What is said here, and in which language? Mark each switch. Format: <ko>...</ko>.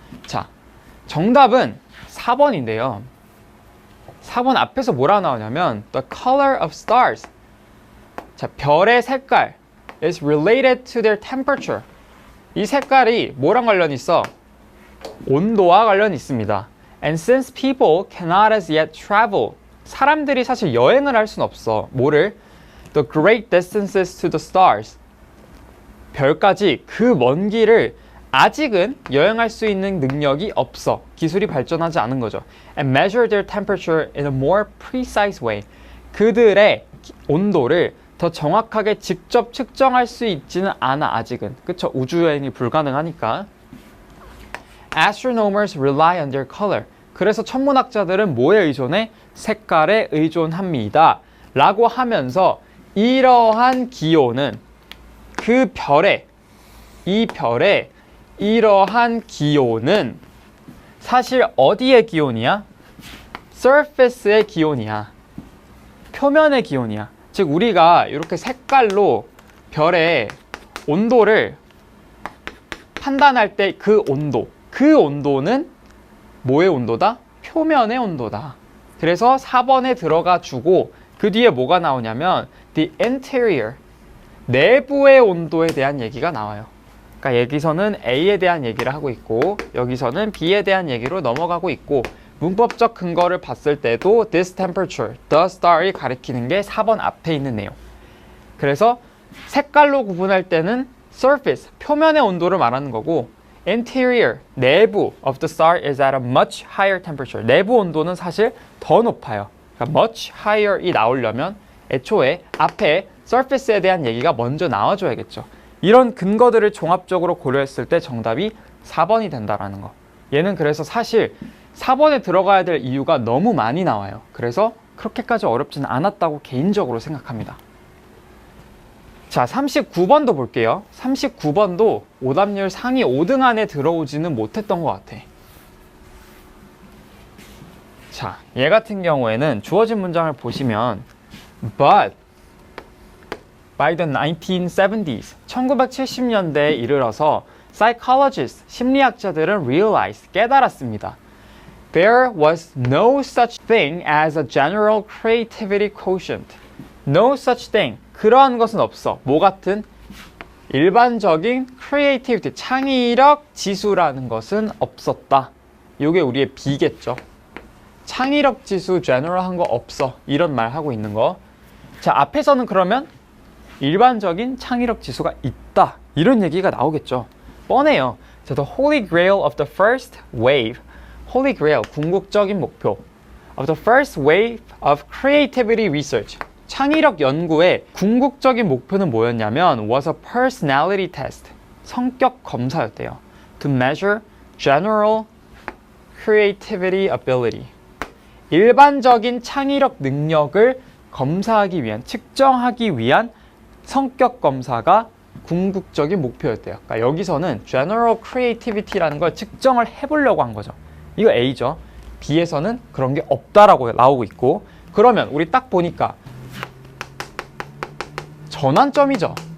<ko>자, 정답은 4번인데요 4번 앞에서 뭐라 나오냐면</ko> <en>the color of stars,</en> <ko>자, 별의 색깔</ko> <en>is related to their temperature.</en> <ko>이 색깔이 뭐랑 관련이 있어? 온도와 관련이 있습니다.</ko> <en>And since people cannot as yet travel,</en> <ko>사람들이 사실 여행을 할 순 없어. 뭐를?</ko> <en>The great distances to the stars.</en> <ko>별까지 그 먼 길을 아직은 여행할 수 있는 능력이 없어. 기술이 발전하지 않은 거죠.</ko> <en>And measure their temperature in a more precise way.</en> <ko>그들의 온도를 더 정확하게 직접 측정할 수 있지는 않아, 아직은. 그쵸? 우주여행이 불가능하니까.</ko> <en>Astronomers rely on their color.</en> <ko>그래서 천문학자들은 뭐에 의존해? 색깔에 의존합니다. 라고 하면서 이러한 기호는 그 별의, 이 별의 이러한 기호는 사실 어디의 기온이야? surface의 기온이야. 표면의 기온이야. 즉 우리가 이렇게 색깔로 별의 온도를 판단할 때 그 온도, 그 온도는 뭐의 온도다? 표면의 온도다. 그래서 4번에 들어가 주고 그 뒤에 뭐가 나오냐면 the interior, 내부의 온도에 대한 얘기가 나와요. 그러니까 여기서는 A에 대한 얘기를 하고 있고 여기서는 B에 대한 얘기로 넘어가고 있고 문법적 근거를 봤을 때도</ko> <en>this temperature, the star</en> <ko>이 가리키는 게 4번 앞에 있는 내용. 그래서 색깔로 구분할 때는 surface, 표면의 온도를 말하는 거고 interior, 내부</ko> <en>of the star is at a much higher temperature.</en> <ko>내부 온도는 사실 더 높아요. 그러니까 much higher이 나오려면 애초에 앞에 surface에 대한 얘기가 먼저 나와줘야겠죠. 이런 근거들을 종합적으로 고려했을 때 정답이 4번이 된다라는 거. 얘는 그래서 사실 4번에 들어가야 될 이유가 너무 많이 나와요. 그래서 그렇게까지 어렵지는 않았다고 개인적으로 생각합니다. 자, 39번도 볼게요. 39번도 오답률 상위 5등 안에 들어오지는 못했던 것 같아. 자, 얘 같은 경우에는 주어진 문장을 보시면</ko> <en>But by the 1970s,</en> <ko>1970년대에 이르러서 psychologists, 심리학자들은 realized, 깨달았습니다.</ko> <en>There was no such thing as a general creativity quotient. No such thing.</en> <ko>그러한 것은 없어. 뭐 같은? 일반적인 creativity, 창의력 지수라는 것은 없었다. 이게 우리의 B겠죠. 창의력 지수 general한 거 없어. 이런 말 하고 있는 거. 자, 앞에서는 그러면 일반적인 창의력 지수가 있다. 이런 얘기가 나오겠죠. 뻔해요. 자,</ko> <en>the holy grail of the first wave.</en> <ko>holy grail, 궁극적인 목표.</ko> <en>of the first wave of creativity research.</en> <ko>창의력 연구의 궁극적인 목표는 뭐였냐면</ko> <en>was a personality test.</en> <ko>성격 검사였대요.</ko> <en>to measure general creativity ability.</en> <ko>일반적인 창의력 능력을 검사하기 위한, 측정하기 위한 성격 검사가 궁극적인 목표였대요. 그러니까 여기서는 general creativity라는 걸 측정을 해보려고 한 거죠. 이거 A죠. B에서는 그런 게 없다라고 나오고 있고, 그러면 우리 딱 보니까 전환점이죠.</ko>